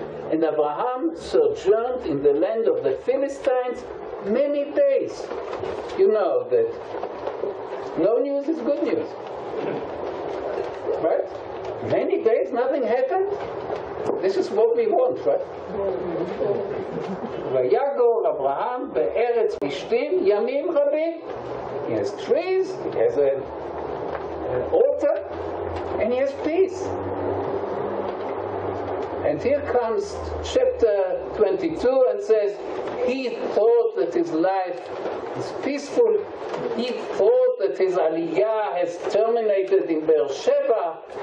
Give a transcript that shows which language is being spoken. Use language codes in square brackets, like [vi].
[en] And Abraham sojourned in the land of the Philistines many days. You know that no news is good news. Right? Many days, nothing happened. This is what we want, right? [he] ויגור אברהם בארץ פלישתים ימים רבים. [en] He has trees, he has an altar, and he has peace. And here comes chapter 22 and says, he thought that his life is peaceful. He thought that his aliyah has terminated in Beersheba.